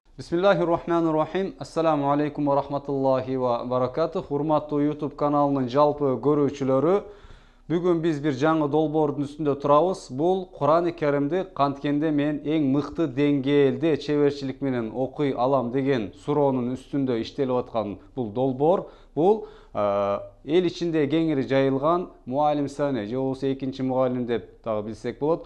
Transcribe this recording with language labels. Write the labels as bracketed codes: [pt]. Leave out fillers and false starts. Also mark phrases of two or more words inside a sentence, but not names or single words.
[ar] بسم الله الرحمن الرحيم السلام عليكم ورحمة الله وبركاته. [ky] Урматтуу YouTube каналынын жалпы көрүүчүлөрү, бүгүн биз бир жаңы долбоордун үстүндө турабыз. Бул Кур'ан-ы Каримди канткенде мен эң мыкты деңгээлде чеберчилик менен окуй алам деген суроонун үстүндө иштелип аткан бул долбоор. Бул эл ичинде кеңири жайылган Муаллим Сани же болбосо экинчи мугалим деп дагы билсек болот.